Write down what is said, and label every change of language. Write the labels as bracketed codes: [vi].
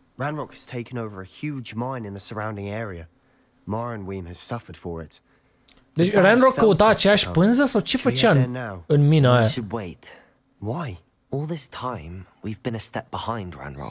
[en] Ranrock has taken over a huge mine in the surrounding area. Morinweem has suffered for it. [ro] Deci Ranrock căuta aceeași pânză sau ce făcea în mina aia? [en] Why? All this time, we've been a step behind Ranrock.